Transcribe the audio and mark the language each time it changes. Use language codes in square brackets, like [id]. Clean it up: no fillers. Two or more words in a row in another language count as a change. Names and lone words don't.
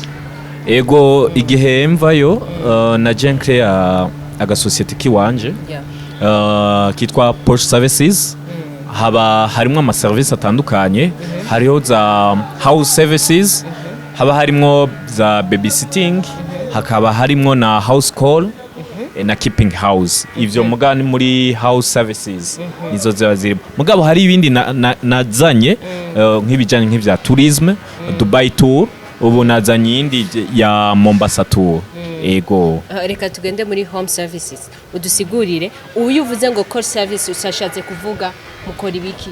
[rn] ego igihe mvayo na Canke agasosiyete kiwanje kitwa Posh Services haba harimo ama service atandukanye hariho za [en] house services [rn] haba harimo za babysitting hakaba harimo na [en] house call [rn] na [en] keeping house [rn] ivyo mugani muri [en] house services [rn] nizo ziba ziri mugabo hari ibindi nazanye nk'ibijanye nk'ivya [en] tourism Dubai tour [rn] ubu nazanye indi ya Mombasa tour ego reka tugende muri [en] home services [rn] udusigurire uyu uvuze ngo [en] call service [rn] usashatse kuvuga mukora ibiki